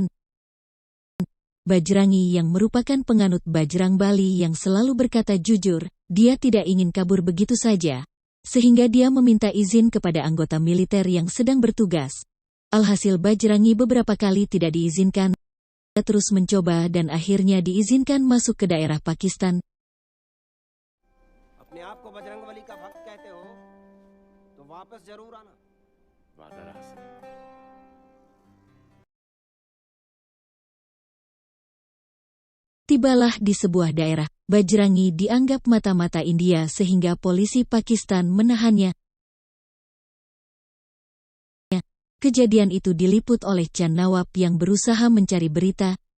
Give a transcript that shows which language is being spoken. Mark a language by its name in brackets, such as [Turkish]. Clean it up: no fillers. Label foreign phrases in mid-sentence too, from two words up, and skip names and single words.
[Indonesian] Bajrangi yang merupakan penganut Bajrang Bali yang selalu berkata jujur, dia tidak ingin kabur begitu saja, sehingga dia meminta izin kepada anggota militer yang sedang bertugas. Alhasil Bajrangi beberapa kali tidak diizinkan. Dia terus mencoba dan akhirnya diizinkan masuk ke daerah Pakistan. [Hindi] अपने आप को बजरंग बली का भक्त कहते हो तो वापस जरूर आना। वादा रहा। [Indonesian] Tibalah di sebuah daerah, Bajrangi dianggap mata-mata India sehingga polisi Pakistan menahannya. Kejadian itu diliput oleh Chan Nawab yang berusaha mencari berita.